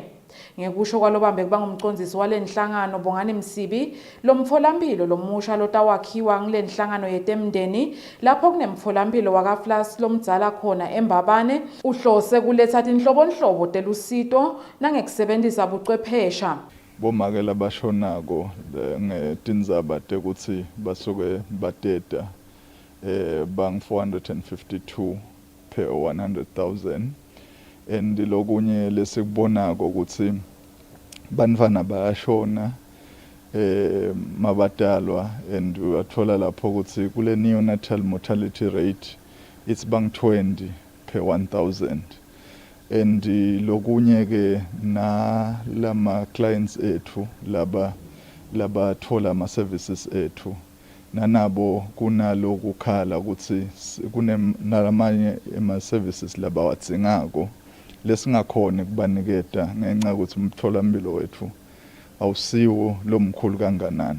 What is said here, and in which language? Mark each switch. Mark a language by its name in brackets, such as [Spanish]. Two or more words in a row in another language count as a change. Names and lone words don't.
[Swati] Ngekusho kwalobambe kuba ngumcondzisi walenhlangano Bongane Msibi, lo mtholampilo lomusha lotawakhiwa ngilenhlangano yetemndeni lapho kunemtholampilo wakaFlas lomdzala khona eMbabane uhlose kuletha tinhlobonhlobo telusito nangekusebentisa bucwephesha. Bomake labashonako ngetindzaba tekuthi basuke bateta bang 452 per 100,000. And lokunye lesikubonako ukuthi bantfwana bayashona mabadalwa and uyathola lapho ukuthi kule [English] neonatal mortality rate it's [Swati] bang 20 per 1,000. And lokunye ke na lama clients ethu laba thola ama services ethu nanabo kunalo kukhala ukuthi kunalamanye ama services laba watsingako lesingakhona kubaniketa ngenxa ukuthi umtholampilo wethu awusiwo lomkhulu kanganani.